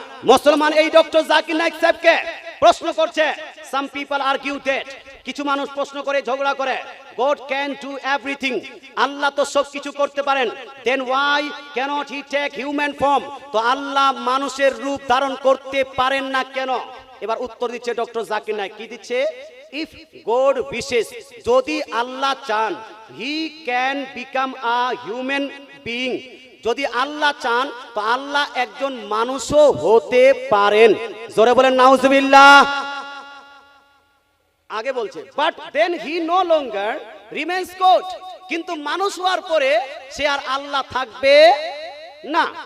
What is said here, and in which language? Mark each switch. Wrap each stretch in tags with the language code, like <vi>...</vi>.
<bn>মুসলমান, এই ডক্টর জাকির নায়েক সাহেবকে প্রশ্ন করছে,</bn> <en>some people argue that,</en> <bn>কিছু মানুষ প্রশ্ন করে, ঝগড়া করে,</bn> <en>God can do everything,</en> <bn>আল্লাহ তো সব কিছু করতে পারেন,</bn> <en>then why cannot he take human form?</en> <bn>তো আল্লাহ মানুষের রূপ ধারণ করতে পারেন না কেন? এবার উত্তর দিচ্ছে ডক্টর জাকির নায়েক। কি দিচ্ছে?</bn> <en>if God wishes,</en> <bn>যদি আল্লাহ চান,</bn> <en>he can become a human being,</en> <bn>যদি আল্লাহ চান তো আল্লাহ একজন মানুষও হতে পারেন। জোরে বলেন নাউজুবিল্লাহ। আগে বলছে</bn> <en>but then he no longer remains God,</en> <bn>কিন্তু মানুষ হওয়ার পরে সে আর আল্লাহ থাকবে না।</bn>